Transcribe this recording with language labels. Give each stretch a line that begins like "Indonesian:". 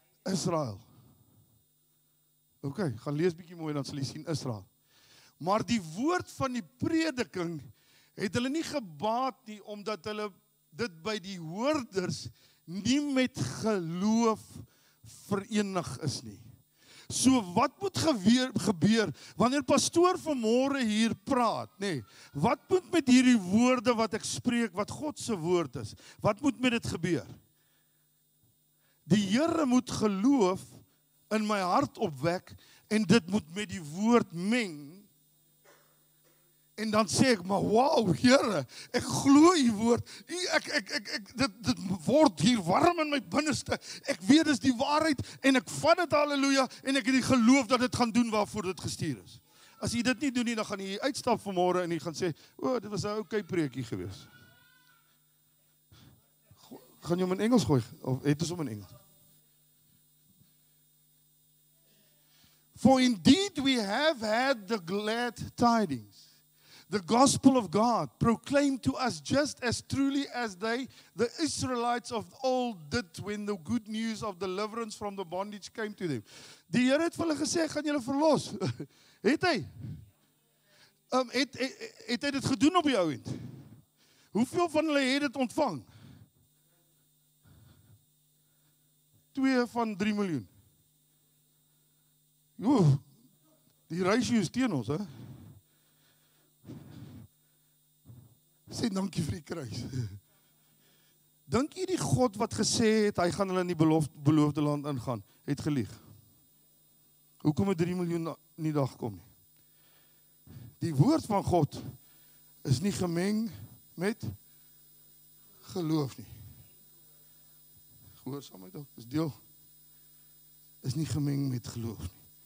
Afrikaans: Israel. Okay, gaan lees bietjie mooi, dan sal jy sien Israel. Maar die woord van die prediking het hulle nie gebaat nie, omdat hulle dit by die hoorders nie met geloof verenig is nie. So wat moet gebeur wanneer pastoor vanmôre hier praat, wat moet met hierdie woorde wat ek spreek, wat God se woord is, wat moet met dit gebeur? Die Here moet geloof in my hart opwek en dit moet met die woord meng. En dan sê ek, maar wow, Here, ek glo u woord. Dit word hier warm in my binneste. Ek weet dis die waarheid en ek vat dit, halleluja, en ek het die geloof dat dit gaan doen waarvoor dit gestuur is. As jy dit nie doen nie, dan gaan jy uitstap vanmôre en jy gaan sê, dit was 'n okay preekie gewees. Gaan jy hom in Engels gooi of het ons hom in Engels?
English: For indeed we have had the glad tidings. The gospel of God proclaimed to us just as truly as the Israelites of old did when the good news of deliverance from the bondage came to them.
Afrikaans: Die Here het vir hulle gesê, gaan julle verlos. Het hy? Het hy dit gedoen op die ou end? Hoeveel van hulle het dit ontvang? 2 van 3 miljoen. Jo, die ratio is teen ons, hè? Sê dankie vir die kruis. Dink jy die God wat gesê het, hy gaan hulle in die beloofde land ingaan, het gelieg? Hoekom het 3 miljoen nie daar gekom nie? Die woord van God is nie gemeng met geloof nie. Gehoorsaamheid ook, is deel, is nie gemeng met geloof nie.